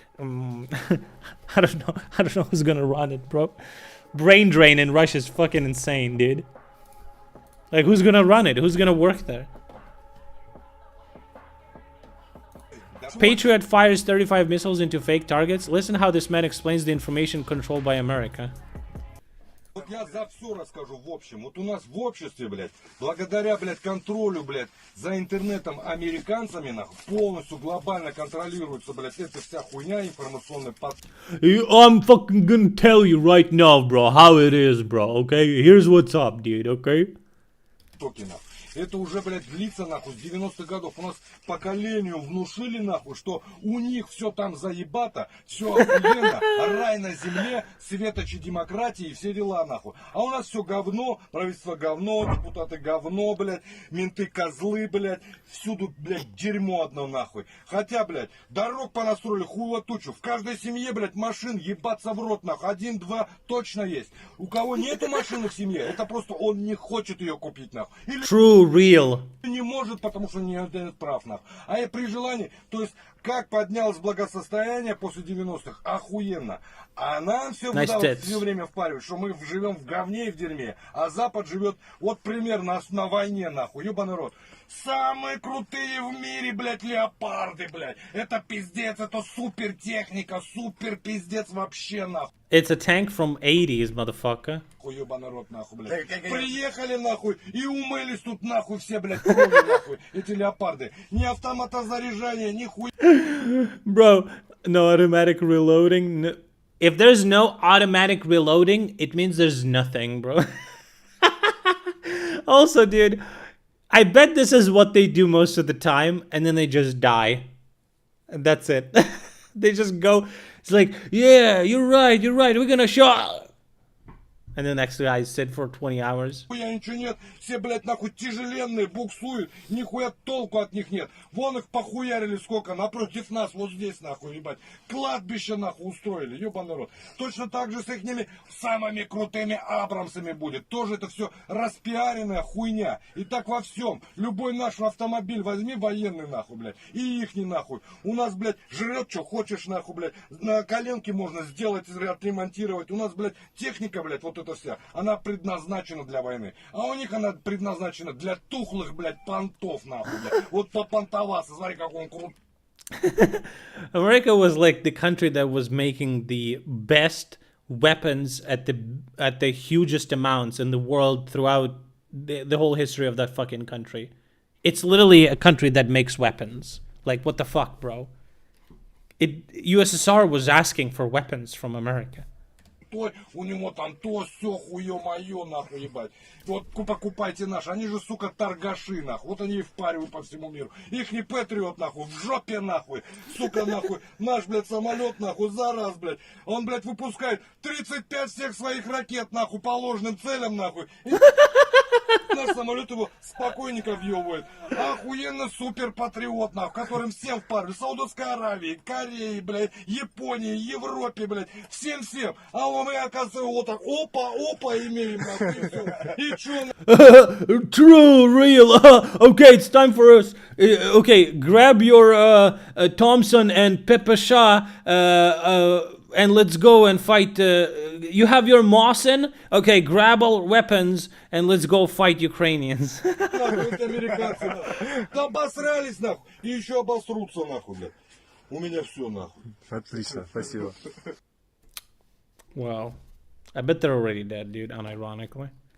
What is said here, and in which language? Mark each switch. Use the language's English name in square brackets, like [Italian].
[English] I don't know who's gonna run it, bro. Brain drain in Russia is fucking insane, dude. Like, who's gonna run it? Who's gonna work there? Patriot fires 35 missiles into fake targets. Listen how this man explains the information controlled by America. [Russian] Вот я за все расскажу в общем. Вот у нас в обществе, блядь, благодаря, блядь, контролю, блядь, за интернетом американцами, нахуй, полностью глобально контролируется, блядь, эта вся хуйня информационная. [English] I'm fucking gonna tell you right now, bro, how it is, bro, okay? Here's what's up, dude, okay? [Russian] Это уже, блядь, длится, нахуй, с 90-х годов. У нас поколению внушили, нахуй, что у них все там заебато, все охуенно, рай на земле, светочи демократии и все дела, нахуй. А у нас все говно, правительство говно, депутаты говно, блядь, менты козлы, блядь, всюду, блядь, дерьмо одно, нахуй. Хотя, блядь, дорог понастроили хуево тучу. В каждой семье, блядь, машин ебаться в рот, нахуй. 1-2 точно есть. У кого нету машины в семье, это просто он не хочет ее купить, нахуй. Или... [English] True, real. [Russian] Не может, потому что не имеет прав, нахуй. А при желании, то есть, как поднялось благосостояние после 90-х, охуенно. А нам все все время впаривают, что мы живем в говне и в дерьме, а Запад живет, вот примерно на войне, нахуй, ебаный рот. Самые крутые в мире, блядь, леопарды, блядь. Это пиздец, это супер техника, супер пиздец вообще, нахуй. [English] It's a tank from 80s, motherfucker. [Russian] Ебаный рот, нахуй, блядь. Приехали, нахуй, и умылись тут, нахуй, все, блядь, кровью, нахуй, эти леопарды. Ни автоматозаряжания, ни хуй. [English] Bro, no automatic reloading. No. If there's no automatic reloading, it means there's nothing, bro. Also, dude, I bet this is what they do most of the time, and then they just die. And that's it. They just go, it's like, yeah, you're right, we're gonna show. And the next guy sit for 20 hours. [Russian] Хуя ничего нет, все, блядь, нахуй тяжеленные, буксуют, нихуя толку от них нет. Вон их похуярили сколько, напротив нас, вот здесь, нахуй, ебать. Кладбище, нахуй, устроили, ебаный рот. Точно так же с ихними самыми крутыми Абрамсами будет. Тоже это все распиаренная хуйня. И так во всем. Любой наш автомобиль возьми военный, нахуй, блядь, и ихний, нахуй. У нас, блядь, жрет, что хочешь, нахуй, блядь. На коленке можно сделать, отремонтировать. У нас, блядь, техника, блядь, вот это вся, она предназначена для войны. А у них она предназначена для тухлых, блядь, понтов, нахуй, блядь. Вот попонтоваться, смотри, как он крут. [English] America was like the country that was making the best weapons at the hugest amounts in the world throughout the whole history of that fucking country. It's literally a country that makes weapons. Like, what the fuck, bro? USSR was asking for weapons from America. [Russian] У него там то, все, хуе-мое, нахуй, ебать. Вот покупайте наши, они же, сука, торгаши, нахуй. Вот они и впаривают по всему миру. Ихний Патриот, нахуй, в жопе, нахуй. Сука, нахуй, наш, блядь, самолет, нахуй, за раз, блядь. Он, блядь, выпускает 35 всех своих ракет, нахуй, по ложным целям, нахуй. Наш самолет его спокойненько въебывает. Охуенно супер патриот, нахуй, которым всем впаривают. Саудовской Аравии, Корее, блядь, Японии, Европе, блядь, всем-всем. А мы, оказывается, вот так, опа, имеем, нахуй, и чё? [English] True, real. Okay, it's time for us. Okay, grab your Thompson and Pepper Shah, and let's go and fight. You have your Mosin? Okay, grab all weapons and let's go fight Ukrainians. [Russian] Нахуй, американцы, нахуй. Да обосрались, нахуй, и еще обосрутся, нахуй, блядь. У меня все, нахуй. Отлично, спасибо. [English] Well, I bet they're already dead, dude, unironically.